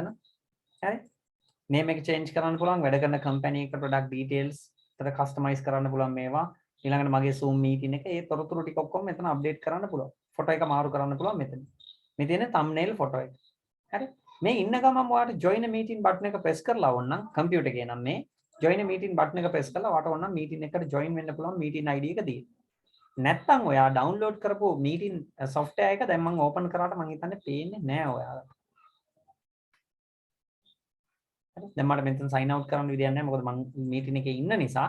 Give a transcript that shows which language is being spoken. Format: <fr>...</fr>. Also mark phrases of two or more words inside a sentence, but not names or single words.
<si>හරි name එක change කරන්න පුළුවන්, වැඩ කරන company එක</si> <en>product details</en> <si>එතන customize කරන්න පුළුවන් මේවා. ඊළඟට මගේ</si> <en>zoom meeting</en> <si>එක ඒ තොරතුරු ටික ඔක්කොම මෙතන update කරන්න පුළුවන්. photo එක මාරු කරන්න පුළුවන් මෙතන. මේ තියෙන</si> <en>thumbnail photo</en> <si>එක. හරි මේ ඉන්න ගමන් ඔයාලට</si> <en>join a meeting button</en> <si>එක press කරලා ඕනනම් computer එකේ නම් මේ</si> <en>join a meeting button</en> <si>එක press කරලා ඔයාලට ඕනනම් meeting එකට join වෙන්න පුළුවන්</si> <en>meeting ID</en> <si>එක දී. නැත්තම් ඔයා download කරපු</si> <en>meeting software</en> <si>එක දැන් මම open කරාට මම හිතන්නේ පේන්නේ නැහැ ඔයාලට. හරි දැන් මට මෙතන</si> <en>sign out</en> <si>කරන්න විදියක් නැහැ මොකද මම meeting එකේ ඉන්න නිසා.</si>